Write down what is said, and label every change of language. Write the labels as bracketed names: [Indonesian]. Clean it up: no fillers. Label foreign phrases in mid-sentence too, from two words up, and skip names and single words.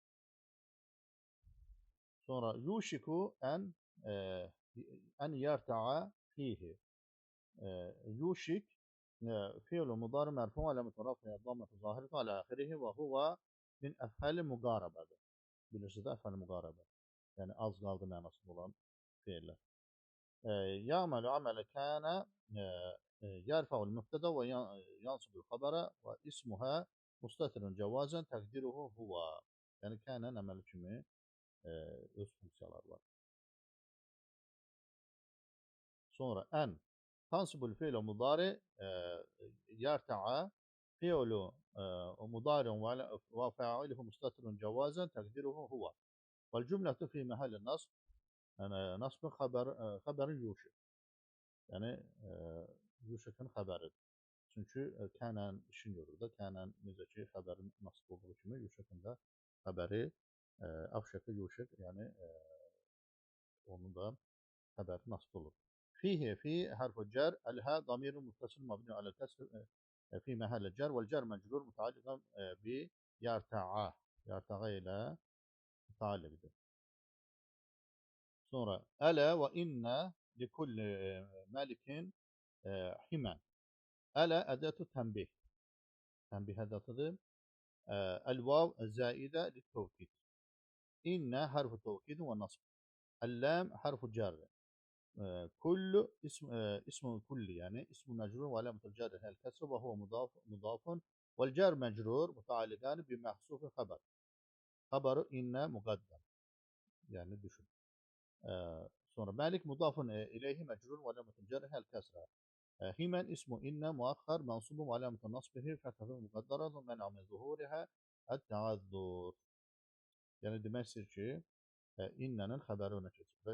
[Arabic] Sonra يوشك أن يرتع فيه. يوشك فعل مضارع مرفوع علامة رفعه الضمة الظاهرة على آخره وهو من أفعال المقاربة. [Azerbaijani] Bilirsiniz [Arabic] أفعال المقاربة. [Azerbaijani] Yəni az qaldı mənasında olan feillər. [Arabic] يعمل عمل كان يرفع المبتدأ وينصب الخبر واسمها مستتر جوازا تقديره هو. [Azerbaijani] Yəni kana əməli kimi öz funksiyaları var. [Arabic] Sonra أن تنصب الفعل المضارع يرتع فعل مضارع وفاعله مستتر جوازا تقديره هو. والجملة في محل النصب نصب خبر يوشك. [Azerbaijani] Yani Yuşak'ın haberidir. Çünkü Kənan işin görür də. Kənan necə ki xəbərin nasib olduğu kimi Yuşak'ın da xəbəri Avşakı Yuşak yani onun da xəbəri nasib olur. [Arabic] فيه في حرف الجر الها ضمير متصل مبني على الكسر في محل الجر والجر مجرور متعلقا بيرتعى. [Azerbaijani] يرتعى ile mutaalliqdir. [Arabic] Sonra ألا وإن لكل ملك حمى. ألا أداة تنبيه. [Azerbaijani] Tənbih ədətıdır. [Arabic] الواو زائدة للتوكيد. إن حرف توكيد ونصب. اللام حرف جر. كل اسم كل يعني اسم مجرور وعلامة الجر هي الكسر وهو مضاف والجر مجرور متعلقان بمحذوف خبر. خبر إن مقدم [Azerbaijani] yani düşün. [Arabic] Sonra ملك مضاف إليه مجرور وعلامة جره الكسرة. حمى اسم إن مؤخر منصوب وعلامة نصبه فتحة مقدرة منع من ظهورها التعذر. [Azerbaijani] Yani deməkdir ki, innənin xəbəri önə keçir.